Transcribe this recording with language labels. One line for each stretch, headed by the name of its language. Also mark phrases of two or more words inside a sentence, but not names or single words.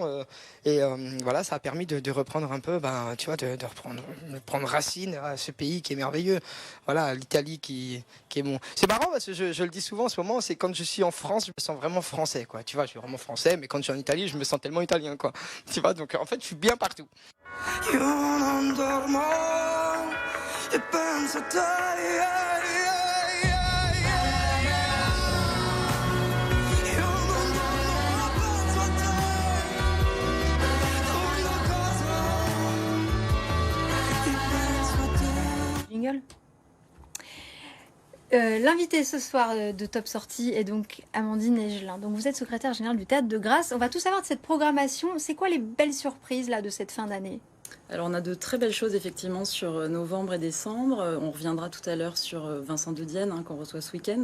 French: Ça a permis de reprendre un peu, de prendre racine à ce pays qui est merveilleux. Voilà, l'Italie qui est bon. C'est marrant parce que je le dis souvent en ce moment, c'est quand je suis en France, je me sens vraiment français, quoi. Tu vois, je suis vraiment français, mais quand je suis en Italie, je me sens tellement italien, quoi. Tu vois, donc en fait, je suis bien partout.
Italian: Io non dormo e penso a te.
French: Jingle. L'invité ce soir de Top Sortie est donc Amandine Egelin. Donc vous êtes secrétaire générale du Théâtre de Grasse. On va tout savoir de cette programmation. C'est quoi les belles surprises là de cette fin d'année? Alors on a de très belles choses effectivement sur novembre et décembre. On reviendra tout à l'heure sur Vincent de Dienne qu'on reçoit ce week-end.